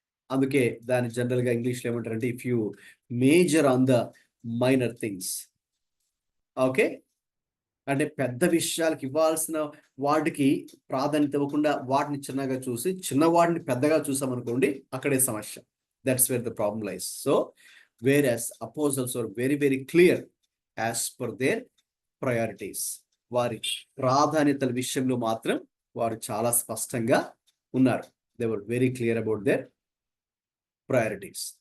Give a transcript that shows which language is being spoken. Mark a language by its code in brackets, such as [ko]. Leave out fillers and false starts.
[te] అందుకే దాన్ని జనరల్గా ఇంగ్లీష్లో ఏమంటారంటే [en] if you major on the minor things, [te] okay, అంటే పెద్ద విషయాలకు ఇవ్వాల్సిన వాటికి ప్రాధాన్యత ఇవ్వకుండా వాటిని చిన్నగా చూసి చిన్న వాటిని పెద్దగా చూసామనుకోండి, అక్కడే సమస్య. [en] That's where the problem lies. So whereas apostles are very very clear as per their priorities. [te] వారి ప్రాధాన్యతల విషయంలో మాత్రం వారు చాలా స్పష్టంగా ఉన్నారు. [en] they were very clear about their priorities.